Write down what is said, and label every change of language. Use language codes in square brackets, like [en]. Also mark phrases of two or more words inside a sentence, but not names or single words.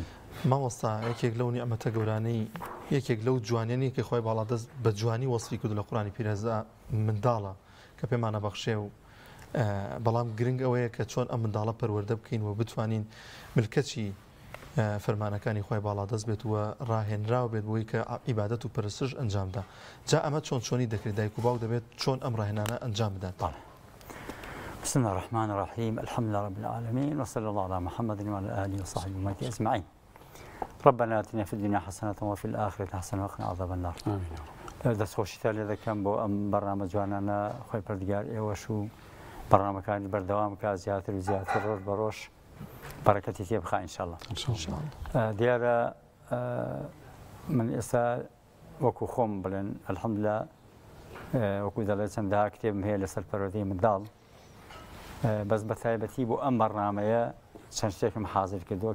[ckb] مامۆستا یەکێک لەو نیعمەتە گەورانەی یەکێک لەو جوانیانی کە خۆی باڵا دەست بە جوانی وەسفی کرد لە قورآنی پیرەزا منداڵە کە پێمانە بەخشێ و بەڵام گرنگ ئەوەیە کە چۆن ئەم منداڵە پەروەردە بکەین و بتوانین ملکەچی فەرمانەکانی خۆی باڵا دەست بێت وە ڕاهێنراو بێت بۆی کە عیبادەت و پەرستش ئەنجامدا جا ئەمە چۆنی دەکرێت دایک و باوک دەبێت چۆن ئەم ڕاهێنانە ئەنجام بدەن [ar] بسم الله الرحمن الرحيم الحمد لله رب العالمين وصلى الله على محمد وعلى آله وصحبه ومن أجمعين ربنا آتنا في الدنيا حسنة وفي الآخرة حسنة وقنا عذاب النار [ckb] دەست خۆشیتان لێ دەکەم بۆ ئەم بەرنامە جوانانە خۆی پەروەردگار ئێوەش و بەرنامەکانی بەردەوام بکات زیاتر و زیاتر ڕۆژ بە ڕۆژ بەرەکەتی تێ بخا ئینشاءالله دیارە من ئێستا وەکو خۆم بڵێن الحەمدولillah وەکو دەڵێ چەندەها کتێبم هەیە لەسەر پەروەردەی منداڵ بەس بە تایبەتی بۆ ئەم بەرنامەیە چەند شتێکم حازر کردووە